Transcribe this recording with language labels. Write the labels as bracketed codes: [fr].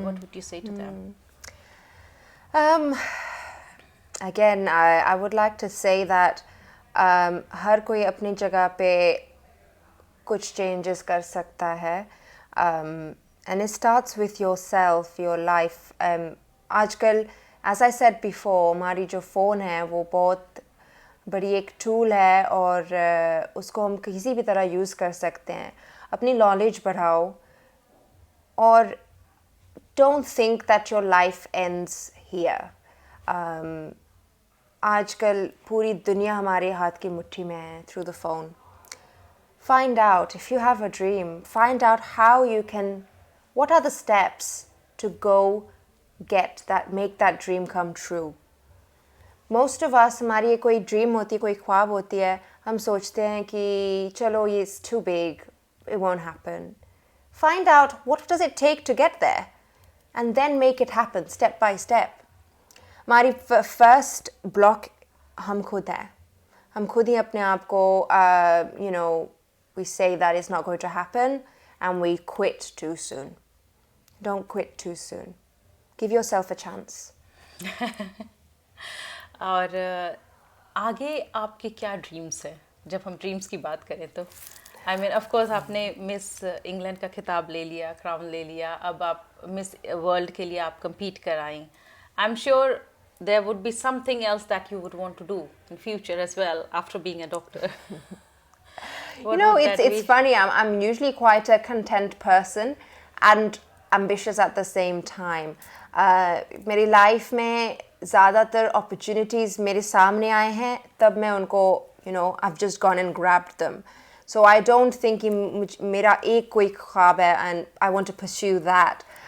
[en] What would you say to them? Again, I would like to say that [hi] हर कोई अपनी जगह पे कुछ changes कर सकता है, [en] and it starts with yourself, your life. [hi] आजकल, [en] as I said before, [hi] हमारी जो फ़ोन है वो बहुत बड़ी एक टूल है और उसको हम किसी भी तरह यूज़ कर सकते हैं. अपनी नॉलेज बढ़ाओ और [en] don't think that your life ends here. [hi] आजकल पूरी दुनिया हमारे हाथ की मुट्ठी में है [en] through the phone. Find out if you have a dream, find out how you can, what are the steps to go get that, make that dream come true. Most of us, [hi] हमारी कोई dream होती है, कोई ख्वाब होती है, हम सोचते हैं कि चलो ये [en] it's too big, it won't happen. Find out what does it take to get there and then make it happen step by step. [hi] हमारी first block हम खुद हैं. हम खुद ही अपने आप को [en] you know, we say that it's not going to happen and we quit too soon. Don't quit too soon. Give yourself a chance. [hi] और आगे आपके क्या ड्रीम्स हैं? जब हम ड्रीम्स की बात करें तो आई मीन ऑफ कोर्स आपने मिस इंग्लैंड का खिताब ले लिया, क्राउन ले लिया, अब आप मिस वर्ल्ड के लिए आप compete कर आई. [en] I am sure there would be something else that you would want to do in future as well after being a doctor. You know, it's funny. I'm usually quite a content person and ambitious at the same time. [hi] मेरी life में ज़्यादातर opportunities मेरे सामने आए हैं, तब मैं उनको, you know, [en] I've just gone and grabbed them. So I don't think [hi] कि मेरा एक कोई ख्वाब है [en] and I want to pursue that.